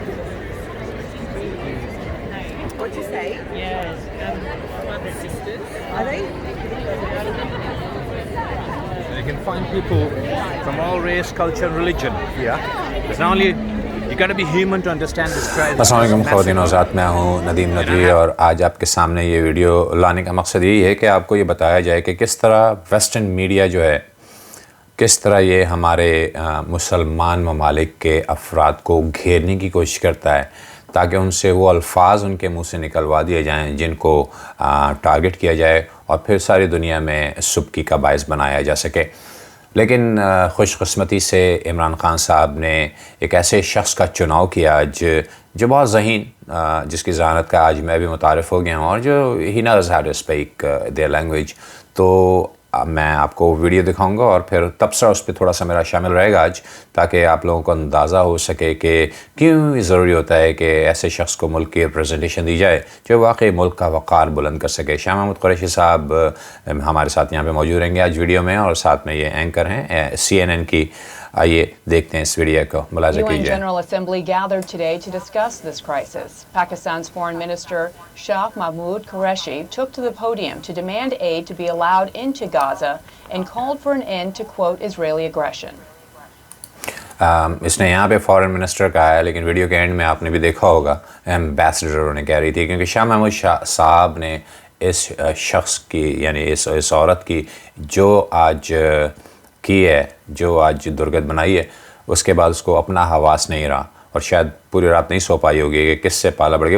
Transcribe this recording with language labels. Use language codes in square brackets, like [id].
[en] What'd you say? Yes, one of the sisters. Are they? You can find people from all race, culture, religion here. There's not only you got to be human to understand this crisis. [hi] अस्सलाम वालेकुम ख़वातीन और ज़ात, मैं हूँ नदीम नदवी और आज आपके सामने ये वीडियो लाने का मकसद यही है कि आपको ये बताया जाए कि किस तरह वेस्टर्न मीडिया जो है किस तरह ये हमारे मुसलमान ममालिक के अफराद को घेरने की कोशिश करता है ताकि उनसे वो अल्फाज उनके मुंह से निकलवा दिए जाएं जिनको टारगेट किया जाए और फिर सारी दुनिया में सुबकी का बायस बनाया जा सके। लेकिन खुशकिस्मती से इमरान खान साहब ने एक ऐसे शख्स का चुनाव किया आज जो बहुत ज़हीन जिसकी ज़हानत का आज मैं भी मुतारिफ़ हो गया हूँ और जो [en] He knows how to speak their language. [hi] तो मैं आपको वीडियो दिखाऊंगा और फिर तबसरा उस पर थोड़ा सा मेरा शामिल रहेगा आज ताकि आप लोगों को अंदाज़ा हो सके कि क्यों ज़रूरी होता है कि ऐसे शख्स को मुल्क की रिप्रेजेंटेशन दी जाए जो वाकई मुल्क का वक़ार बुलंद कर सके। शाह महमूद कुरैशी साहब हमारे साथ यहाँ पे मौजूद रहेंगे आज वीडियो में और साथ में ये एंकर हैं CNN की। आइए देखते हैं इस वीडियो को, मुलाज़ा कीजिए। [en] UN General Assembly gathered today to discuss this crisis. Pakistan's Foreign Minister Shah Mahmood Qureshi took to the podium to demand aid to be allowed into Gaza and called for an end to, quote, Israeli aggression. [hi] इसने यहाँ पे foreign minister कहा है, लेकिन video के and में आपने भी देखा होगा एम्बेसडर उन्हें कह रही थी क्योंकि शाह महमूद साहब ने इस शख्स की यानी इस औरत की जो आज की है, जो आज दुर्गत बनाई है, उसके बाद उसको अपना हवास नहीं रहा और शायद पूरी रात नहीं सो पाई होगी कि किससे पाला पड़ गया।